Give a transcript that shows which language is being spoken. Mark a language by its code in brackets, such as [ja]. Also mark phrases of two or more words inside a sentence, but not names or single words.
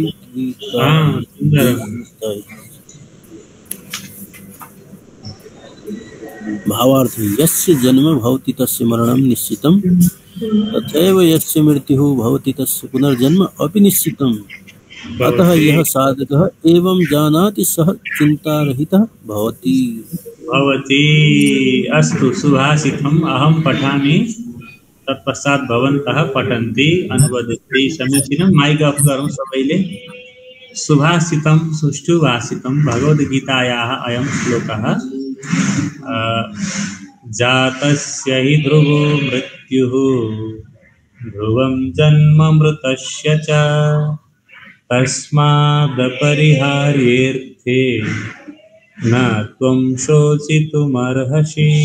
[sa] भावार्थ यस्य जन्म भवति तस्य मरणं निश्चितं तथैव यस्य मृत्युः भवति तस्य पुनर्जन्म अपि निश्चितम्। अतः यः साधकः एवं जानाति सः चिन्तारहितः भवति। अस्तु सुभाषितम् अहं पठामि, तत्पश्चात् भवन्तः पठन्ति अनुवदन्ति। [ne] समीचीनं। [en] mike off [ne] गरौँ सबैले। [sa] सुभाषितं सुष्ठु भाषितं भगवद्गीतायाः अयं श्लोकः। जातस्य हि ध्रुवो मृत्युः ध्रुवं जन्म मृतस्य च। तस्मादपरिहार्येऽर्थे न त्वं शोचितुमर्हसि।